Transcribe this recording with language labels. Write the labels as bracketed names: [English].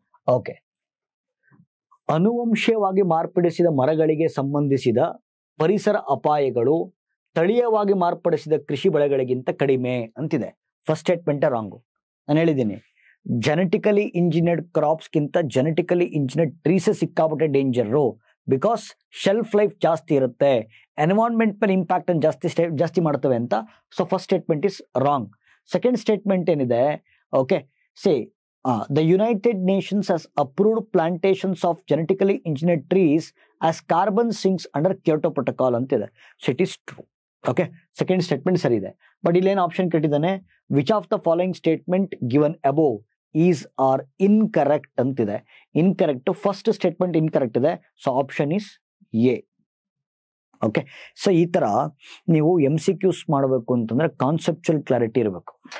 [Kannada] Okay, ಅನುವಂಶೀಯವಾಗಿ ಮಾರ್ಪಡಿಸಿದ ಮರಗಳಿಗೆ ಸಂಬಂಧಿಸಿದ ಪರಿಸರ ಅಪಾಯಗಳು ತಳೀಯವಾಗಿ ಮಾರ್ಪಡಿಸಿದ ಕೃಷಿ ಬೆಳೆಗಳಿಗಿಂತ ಕಡಿಮೆ ಅಂತಿದೆ. [English] First statement wrong. [Kannada] ನಾನು ಹೇಳಿದ್ದೀನಿ, genetically engineered ಕ್ರಾಪ್ಸ್ಗಿಂತ genetically engineered trees ಸಿಕ್ಕಾಪಟ್ಟೆ ಡೇಂಜರು. ಬಿಕಾಸ್ ಶೆಲ್ಫ್ ಲೈಫ್ ಜಾಸ್ತಿ ಇರುತ್ತೆ, ಎನ್ವೈರನ್ಮೆಂಟ್ ಮೇಲೆ ಇಂಪ್ಯಾಕ್ಟ್ ಅನ್ನು ಜಾಸ್ತಿ ಮಾಡ್ತವೆ ಅಂತ. [English] So first statement is wrong. Second statement ಏನಿದೆ? Okay, the United Nations has approved plantations of genetically engineered trees as carbon sinks under Kyoto Protocol ಅಂತಿದೆ. So it is true. Okay, second statement [Kannada] ಸರಿ ಇದೆ. [English] But ಇಲ್ಲೇನು option ಕೆಟ್ಟಿದ್ದಾನೆ? Which of the following statement given above is are incorrect ಅಂತಿದೆ. Incorrect, first statement incorrect ಇದೆ. So option is A. [Kannada] Okay, so ಈ ತರ ನೀವು MCQs ಮಾಡಬೇಕು ಅಂತಂದ್ರೆ ಕಾನ್ಸೆಪ್ಚುಯಲ್ ಕ್ಲಾರಿಟಿ ಇರಬೇಕು.